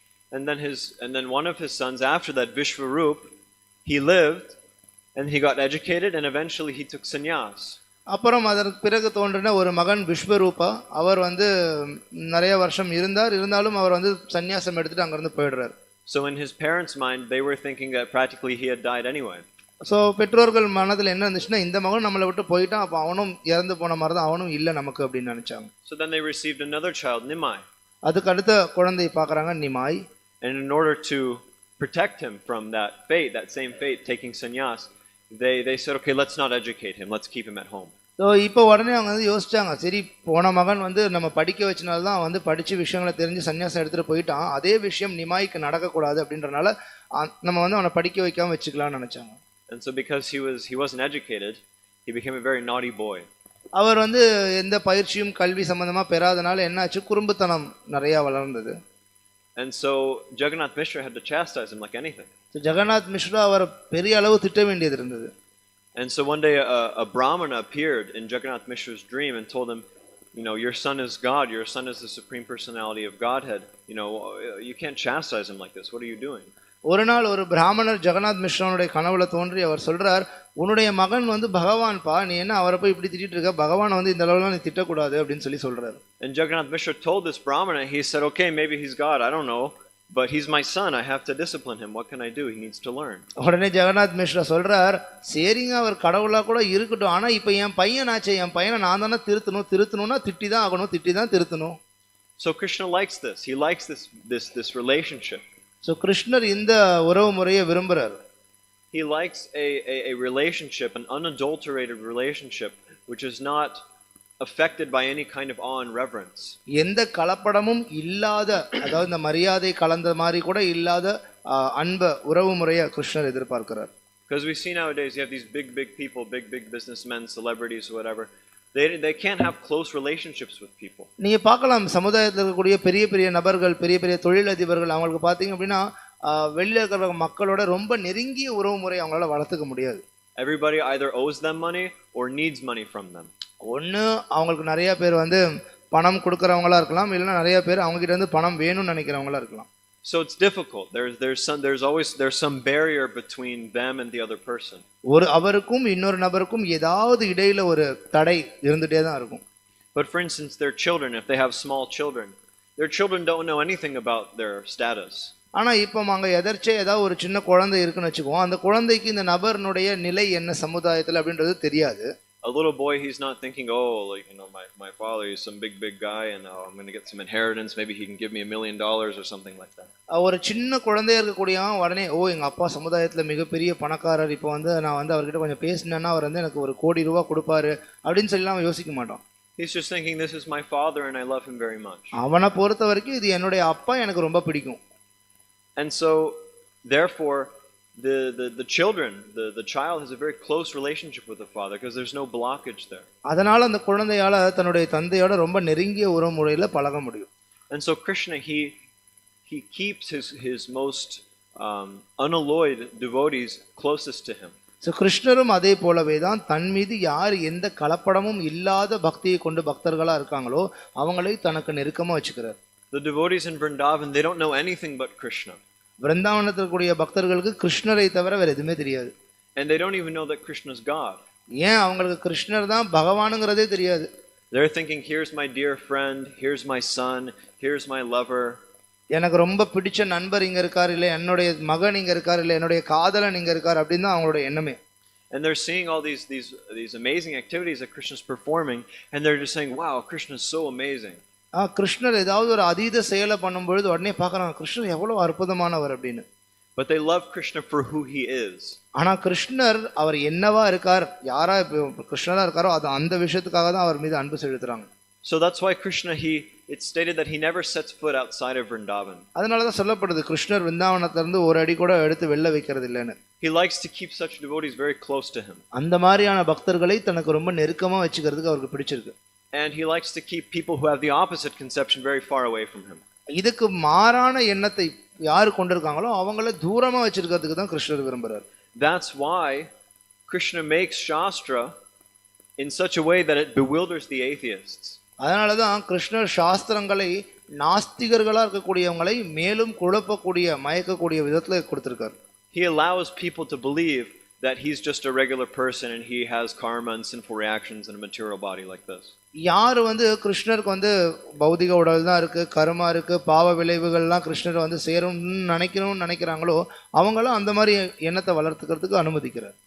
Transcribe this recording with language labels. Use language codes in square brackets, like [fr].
[en] And then one of his sons after that, Vishwarup, he lived and he got educated and eventually he took sannyas. [ta] அப்புறம் அதற்கு பிறகு தோன்றின ஒரு மகன் விஸ்வரூபா, அவர் வந்து நிறைய வருஷம் இருந்தாலும் அவர் வந்து சன்னியாசம் எடுத்துட்டு அங்கிருந்து போயிடுறாரு. [en] So in his parents' mind, they were thinking that practically he had died anyway. [ta] So பெற்றோர்கள் மனதில் என்ன இருந்துச்சுன்னா, இந்த மகன் நம்மளை விட்டு போயிட்டான், அப்போ அவனும் இறந்து போன மாதிரி தான், அவனும் இல்லை நமக்கு அப்படின்னு நினைச்சாங்க. [en] So then they received another child, Nimai. [ta] அதுக்கு அடுத்த குழந்தையை பார்க்குறாங்க, Nimai. [en] And in order to protect him from that fate, that same fate, taking sannyas, they said, okay, let's not educate him, let's keep him at home. [ta] So இப்போ உடனே அவங்க வந்து யோசிச்சாங்க, சரி போன மகன் வந்து நம்ம படிக்க வச்சனால்தான் வந்து படித்து விஷயங்களை தெரிஞ்சு சன்னியாசம் எடுத்துகிட்டு போயிட்டான், அதே விஷயம் நிமாய்க்கு நடக்கக்கூடாது அப்படின்றனால நம்ம வந்து அவனை படிக்க வைக்காமல் வச்சுக்கலாம்னு நினச்சாங்க. [en] And so because he wasn't educated, he became a very naughty boy. [ta] அவர் வந்து எந்த பயிற்சியும் கல்வி சம்பந்தமாக பெறாதனால என்னாச்சு, குறும்புத்தனம் நிறையா வளர்ந்தது. [en] And so Jagannath Mishra had to chastise him like anything. [ta] So Jagannath Mishra அவர் பெரிய அளவு திட்ட வேண்டியது இருந்தது. [en] And so one day a Brahmana appeared in Jagannath Mishra's dream and told him, you know, your son is God, your son is the supreme personality of Godhead. You know, you can't chastise him like this. What are you doing? [ta] ஒரு நாள் ஒரு பிராமணர் ஜெகநாத் மிஸ்ராவுடைய கனவுல தோன்றி அவர் சொல்றார், உன்னுடைய மகன் வந்து பகவான் பா, நீ என்ன அவரை போய் இப்படி திட்டிட்டு இருக்க, பகவானை வந்து இந்த அளவுலாம் நீ திட்டக்கூடாது அப்படின்னு சொல்றாரு. [en] And Jagannath Mishra told this Brahmana, he said, okay, maybe he's God, I don't know, but he's my son, I have to discipline him. What can I do? He needs to learn. [ta] உடனே ஜெகநாத் மிஸ்ரா சொல்றார், சரிங்க அவர் கடவுளா கூட இருக்கட்டும், ஆனா இப்போ என் பையன் ஆச்சே, என் பையனை நான் தானே திருத்தணும்னா திட்டி தான் ஆகணும், திட்டி தான் திருத்தணும். [en] So Krishna likes this. He likes this relationship. [ta] So கிருஷ்ணர் இந்த உறவு முறையை விரும்புறார். [en] He likes a relationship, an unadulterated relationship, which is not affected by any kind of awe and reverence. [ta] எந்த கலப்படமும் இல்லாத, அதாவது இந்த மரியாதை கலந்த மாதிரி கூட இல்லாத அன்ப உறவு முறையை கிருஷ்ணர் எதிர்பார்க்கிறார். [en] Because we see nowadays you have these big people, big businessmen, celebrities, whatever, They can't have close relationships with people. [ta] நீங்க பார்க்கலாம் சமுதாயத்தில் இருக்கக்கூடிய பெரிய பெரிய நபர்கள், பெரிய பெரிய தொழிலதிபர்கள், அவங்களுக்கு பார்த்தீங்க அப்படின்னா வெளியில இருக்கிற மக்களோட ரொம்ப நெருங்கிய உறவு முறை அவங்களால வளர்த்துக்க முடியாது. [en] Everybody either owes them money or needs money from them. [ta] ஒன்று அவங்களுக்கு நிறைய பேர் வந்து பணம் கொடுக்குறவங்களா இருக்கலாம், இல்லைன்னா நிறைய பேர் அவங்க கிட்ட இருந்து பணம் வேணும்னு நினைக்கிறவங்களா இருக்கலாம். [en] So it's difficult. There's some barrier between them and the other person. [ta] ஒரு அவருக்கும் இன்னொரு நபருக்கும் ஏதாவது இடையில ஒரு தடை இருந்துட்டே தான் இருக்கும். [en] But for instance, their children, if they have small children, their children don't know anything about their status. [ta] ஆனா இப்போ அங்க எதர்ச்சியா ஏதாவது ஒரு சின்ன குழந்தை இருக்குன்னு வச்சுக்குவோம், அந்த குழந்தைக்கு இந்த நபர்னுடைய நிலை என்ன சமுதாயத்துல அப்படின்றது தெரியாது. [en] A little boy, he's not thinking, oh, like, my father is some big guy and I'm going to get some inheritance, maybe he can give me $1 million or something like that. [ta] ஒரு சின்ன குழந்தையா இருக்கக்கூடியவன் உடனே எங்க அப்பா சமுதாயத்துல மிகப்பெரிய பணக்காரர், இப்போ வந்து நான் வந்து அவர்கிட்ட கொஞ்சம் பேசினேன்னா அவர் வந்து எனக்கு $1 கோடி கொடுப்பாரு அப்படின்னு சொல்லி அவன் யோசிக்க மாட்டான். [en] He's just thinking, this is my father and I love him very much. [ta] அவனை பொறுத்த வரைக்கும் இது என்னுடைய அப்பா, எனக்கு ரொம்ப பிடிக்கும். [en] And so therefore the children, the child has a very close relationship with the father because there's no blockage there. [ta] அதனால அந்த குழந்தையால தன்னுடைய தந்தையோட ரொம்ப நெருங்கிய உறவு முறையில பழக முடியும். [en] And so Krishna, he keeps his most unalloyed devotees closest to him. [ta] So கிருஷ்ணரும் அதே போலவே தான் தன் மீது யார் எந்த கலப்படமும் இல்லாத பக்தியை கொண்டு பக்தர்களா இருக்காங்களோ அவங்களை தனக்கு நெருக்கமா வச்சுக்கிறார். [en] The devotees in Vrindavan, they don't know anything but Krishna. [ta] விருந்தாவனத்தில் கூடிய பக்தர்களுக்கு கிருஷ்ணரை தவிர வேற எதுவுமே தெரியாது. [en] And they don't even know that Krishna is God. [ta] ஏன் அவங்களுக்கு கிருஷ்ணர் தான் பகவானுங்கிறதே தெரியாது. [en] They're thinking, here's my dear friend, here's my son, here's my lover. [ta] எனக்கு ரொம்ப பிடிச்ச நண்பர் இங்க இருக்கார், இல்லை என்னுடைய மகன் இங்க இருக்கார், இல்லை என்னுடைய காதலன் இங்க இருக்கார் அப்படின்னு தான் அவங்களோட எண்ணமே. [en] And they're seeing all these amazing activities that Krishna's performing and they're just saying, wow, Krishna is so amazing. [ta] கிருஷ்ணர் ஏதாவது ஒரு அதீத செயலை பண்ணும்பொழுது உடனே பார்க்கறாங்க கிருஷ்ணர் எவ்வளவு அற்புதமானவர் அப்படின்னு. [en] But they love Krishna for who he is. [ta] ஆனா கிருஷ்ணர் அவர் என்னவா இருக்கார், யாரா கிருஷ்ணரா இருக்காரோ அது அந்த விஷயத்துக்காக தான் அவர் மீது அன்பு செலுத்துறாங்க. [en] So that's why Krishna, it's stated that he never sets foot outside of Vrindavan. [ta] அதனால தான் சொல்லப்படுது கிருஷ்ணர் விருந்தாவனத்துல இருந்து ஒரு அடி கூட எடுத்து வெளில வைக்கிறது இல்லைன்னு. [en] He likes to keep such devotees very close to him. [ta] அந்த மாதிரியான பக்தர்களை தனக்கு ரொம்ப நெருக்கமா வச்சுக்கிறதுக்கு அவருக்கு பிடிச்சிருக்கு. [en] And he likes to keep people who have the opposite conception very far away from him. [ta] இதுக்கு மாறான எண்ணத்தை யார் கொண்டிருக்காங்களோ அவங்கள தூரமா வச்சிருக்கிறதுக்கு தான் கிருஷ்ணர் விரும்புறார். [en] That's why Krishna makes Shastra in such a way that it bewilders the atheists. [ta] அதனால தான் கிருஷ்ணர் சாஸ்திரங்களை நாஸ்திகர்களா இருக்கக்கூடியவங்களை மேலும் குழப்பக்கூடிய மயக்கக்கூடிய விதத்துல கொடுத்திருக்கார். [en] He allows people to believe that he's just a regular person and he has karma and sinful reactions in a material body like this. [ta] யார் வந்து கிருஷ்ணருக்கு வந்து பௌதிக உடல் தான் இருக்கு, கர்மா இருக்கு, பாவ விளைவுகள்லாம் கிருஷ்ணர் வந்து சேரும்னு நினைக்கிறாங்களோ அவங்களும் அந்த மாதிரி எண்ணத்தை வளர்த்துக்கிறதுக்கு அனுமதிக்கிறார்.